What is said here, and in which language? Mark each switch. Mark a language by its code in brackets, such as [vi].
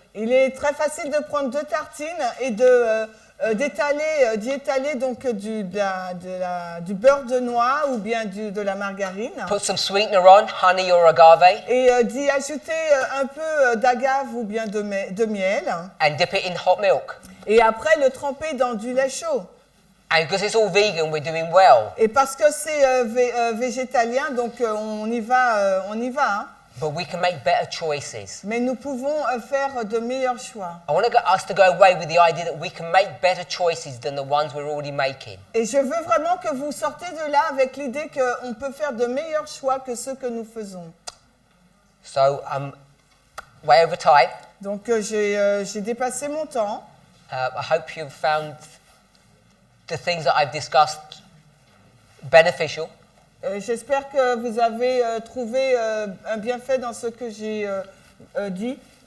[fr] il est très facile de prendre 2 tartines et d'y étaler donc du beurre de noix ou bien de la margarine [en] put some sweetener on, honey or agave, [fr] et d'y ajouter un peu d'agave ou bien de miel [en] and dip it in hot milk. [fr] et après le tremper dans du lait chaud. [en] And because it's all vegan, we're doing well. [fr] Et parce que c'est végétalien, donc on y va. Hein. [en] But we can make better choices. [fr] Mais nous pouvons faire de meilleurs choix. [en] I want us to go away with the idea that we can make better choices than the ones we're already making. [fr] Et je veux vraiment que vous sortez de là avec l'idée qu'on peut faire de meilleurs choix que ceux que nous faisons. [en] So, way over time. [fr] Donc j'ai dépassé mon temps. [en] I hope you've found the things that I've discussed beneficial. [fr] J'espère que vous avez trouvé un bienfait dans ce que j'ai dit.